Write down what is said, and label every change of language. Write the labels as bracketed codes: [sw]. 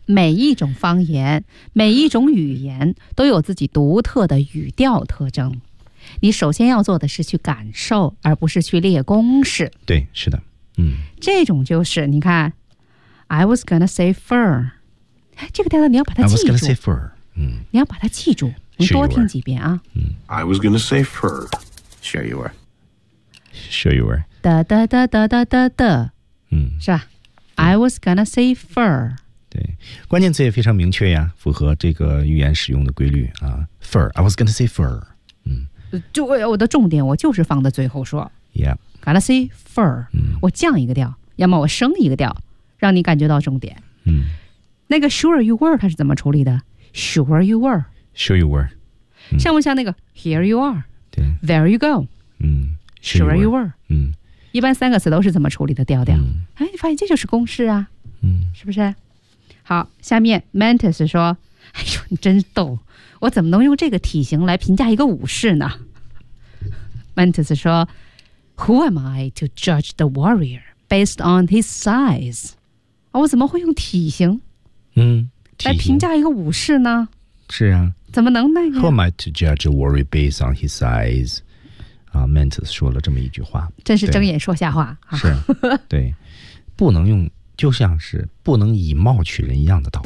[zh] 每一种方言，每一种语言都有自己独特的语调特征。你首先要做的是去感受，而不是去列公式。对，是的，嗯，这种就是你看 ， [en] I was gonna say fur， [zh] 这个调调你要把它记住。 [en] I was gonna say fur， 嗯， [zh] 你要把它记住，你多听几遍啊。嗯 [en] ，I was gonna say fur， sure you were， sure you were。哒哒哒哒哒哒哒，嗯， [zh] 是吧 [en] ？I was gonna say fur。 [zh] 对，关键词也非常明确呀，符合这个语言使用的规律啊。 [en] Fur， I was gonna say fur。 嗯， [zh] 就我的重点，我就是放在最后说。 [en] Yeah， gonna say fur。嗯， [zh] 我降一个调，要么我升一个调，让你感觉到重点。嗯，那个 [en] sure you were [zh] 它是怎么处理的 ？ [en] Sure you were。 Sure you were、嗯。 [zh] 像不像那个 [en] Here you are？ [zh] 对 [en] ，There you go。嗯 ，Sure you were。嗯。 [zh] 一般三个词都是怎么处理的调调、嗯、哎，你发现这就是公式啊，嗯，是不是？好，下面 Mantis 说，哎呦你真逗，我怎么能用这个体型来评价一个武士呢？ [en] Mantis 说， Who am I to judge the warrior based on his size？ [zh] 啊，我怎么会用体型来评价一个武士呢？是啊，怎么能那个 [en] Who am I to judge a warrior based on his size？ Mantis [zh] 说了这么一句话，真是睁眼说瞎话。是，对，不能用，就像是不能以貌取人一样的道理。